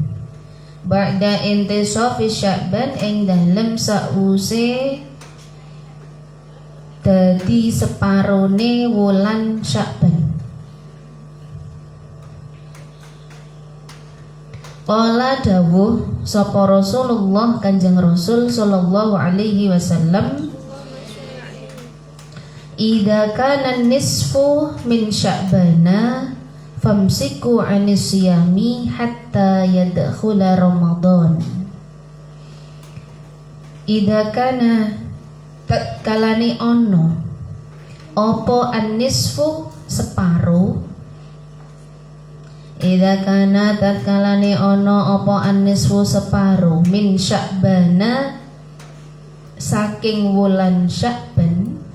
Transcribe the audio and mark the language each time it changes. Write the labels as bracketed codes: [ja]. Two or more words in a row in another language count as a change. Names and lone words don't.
[ar] بعد انتصاف شعبان [jv] ing dalem sause dadi separone wulan Sya'ban. [ar] قال [jv] dawuh sapa Rasulullah Kanjeng Rasul [ar] صلى الله عليه وسلم إذا كان نصف من شعبان فأمسكوا عن الصيام حتى يدخل رمضان. إذا كان [jv] tatkalane ono apa an-nisfu separo. [ar] إذا كان [jv] tatkalane ono apa an-nisfu separo [ar] من شعبان [jv] saking wulan Sya'ban.